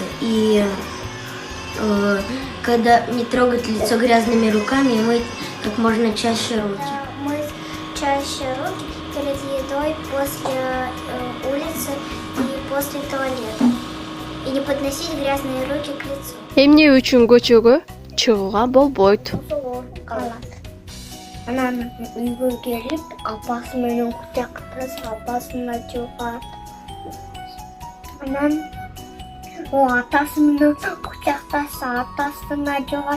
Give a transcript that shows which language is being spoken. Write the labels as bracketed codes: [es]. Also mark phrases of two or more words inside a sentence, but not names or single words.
[ru] И когда не трогать лицо грязными руками, и мыть как можно чаще руки. Мыть чаще руки перед едой, после улицы и после туалета. И не подносить грязные руки к лицу. [ky] Эмне үчүн көчөгө чыгууга болбойт? Анан үйгө келип, апасы менен кутактаса, апасына жугат. Анан атасы менен кутактаса, атасына жугат.